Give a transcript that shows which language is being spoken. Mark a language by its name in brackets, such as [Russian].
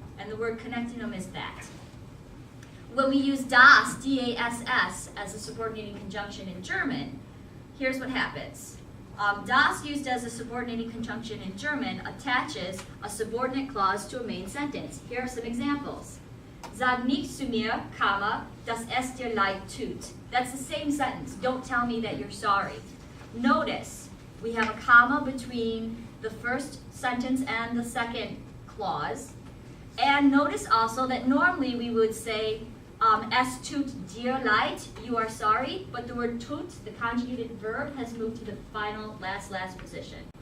[English] And the word connecting them is that. When we use das, D-A-S-S, as a subordinating conjunction in German, here's what happens. Das, used as a subordinating conjunction in German, attaches a subordinate clause to a main sentence. Here are some examples. [German] Sag nicht zu mir, dass es dir leid tut. [English] That's the same sentence. Don't tell me that you're sorry. Notice, we have a comma between the first sentence and the second clause. And notice also that normally we would say, [German] es tut dir leid, [English] you are sorry, but the word tut, the conjugated verb, has moved to the final last position.